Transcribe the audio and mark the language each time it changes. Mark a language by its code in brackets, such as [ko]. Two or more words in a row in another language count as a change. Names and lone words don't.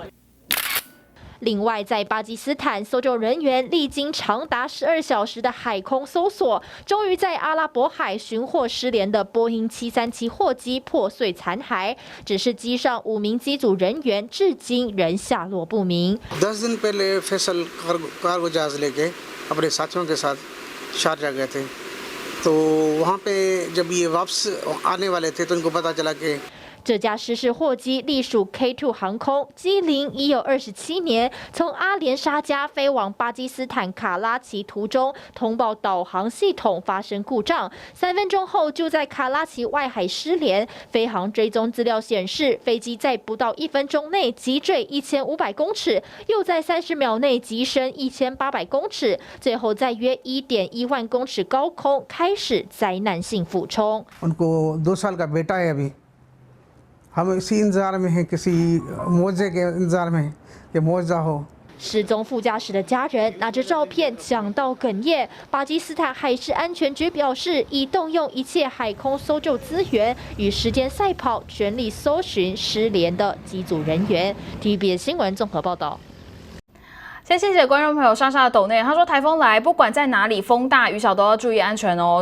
[zh] 另外，在巴基斯坦，搜救人员历经长达12小时的海空搜索，终于在阿拉伯海寻获失联的波音737货机破碎残骸。只是机上5名机组人员至今仍下落不明。 [hi] 10दिन पहले फैसल कार्गो जहाज लेके अपने साथियों के साथ शारजा गए थे, तो वहाँ पे जब ये वापस आने वाले थे, तो उनको पता चला कि [zh] 这架失事货机隶属 K2 航空，机龄已有27年。从阿联沙加飞往巴基斯坦卡拉奇途中，通报导航系统发生故障，3分钟后就在卡拉奇外海失联。飞航追踪资料显示，飞机在不到1分钟内急坠1500公尺，又在30秒内急升1800公尺，最后在约1.1万公尺高空开始灾难性俯冲。 [hi] उनको 2 साल का बेटा है अभी, हम इसी इंतजार में हैं, किसी मौजे के इंतजार में हैं कि मौजा हो। [zh] 失踪副驾驶的家人拿着照片讲到哽咽。巴基斯坦海事安全局表示，已动用一切海空搜救资源，与时间赛跑，全力搜寻失联的机组人员。TVBS 新闻综合报道。先谢谢观众朋友莎莎的抖内，他说台风来，不管在哪里，风大雨小都要注意安全哦。